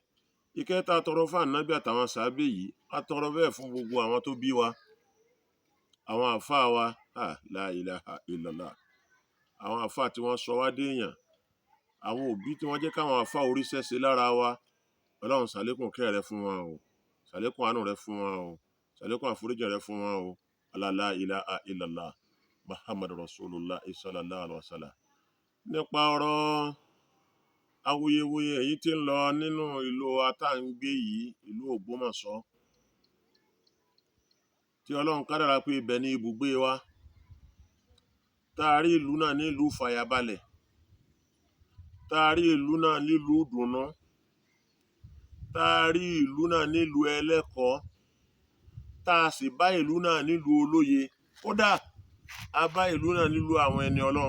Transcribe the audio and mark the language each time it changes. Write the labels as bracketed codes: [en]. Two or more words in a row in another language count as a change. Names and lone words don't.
[yo] Ìkẹ́ tá a tọrọ fún Ànábì àtàwọn sàábé yìí, a tọrọ bẹ́ẹ̀ fún gbogbo àwọn tó bí wa, àwọn àfáà wa, [ar] لا إله إلا الله, [yo] àwọn àfáà tí wọ́n sọ wá déèyàn, àwọn òbí tí wọ́n jẹ́ káwọn àfáà oríṣẹ́ ṣe lára wa. Ọlọ́run ṣàlékún kẹ́ rẹ fún wọn o, ṣàlékún àánú rẹ fún wọn o, ṣàlékún àforíjì rẹ fún wọn o. [ar] لا إله إلا الله محمد رسول الله صلى الله عليه وسلم. [yo] Nípa ọ̀rọ̀ awuyewuye èyí tí ń lọ nínú ìlú atángbé yìí, ìlú Ògbómọ̀ṣọ́, tí Ọlọ́run kádàrá pé ibẹ̀ ní ibùgbé wa, tá a rí ìlú náà nílùú fàyàbalẹ̀, tá a rí ìlú náà nílùú dùnnú, tá a rí ìlú náà nílùú ẹlẹ́kọ̀ọ́, tá a sì bá ìlú náà nílùú olóye, kódà a bá ìlú náà nílùú àwọn ẹni Ọlọ́run.